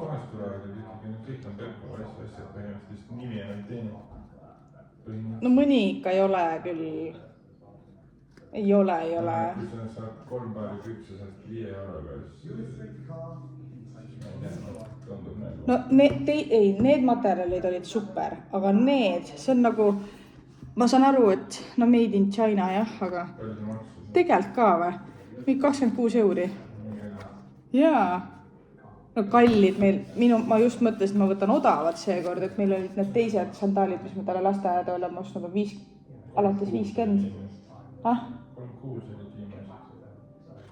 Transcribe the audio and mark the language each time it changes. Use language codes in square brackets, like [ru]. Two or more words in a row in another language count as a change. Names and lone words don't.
[et] No mõni ikka ei ole küll. Ei ole. Kui sa saad 3 paari pükse, saad 5 euroga, no need materjalid olid super, aga need, see on nagu, ma saan aru, et no [en] made in China [et] jah, aga tegelikult ka või? Mingi 26 euri. Jaa. No kallid meil, ma just mõtlesin, et ma võtan odavad seekord, et meil olid need teised sandaalid, mis me talle lasteaeda oleme ostnud, alates 50. 36 olid viimased.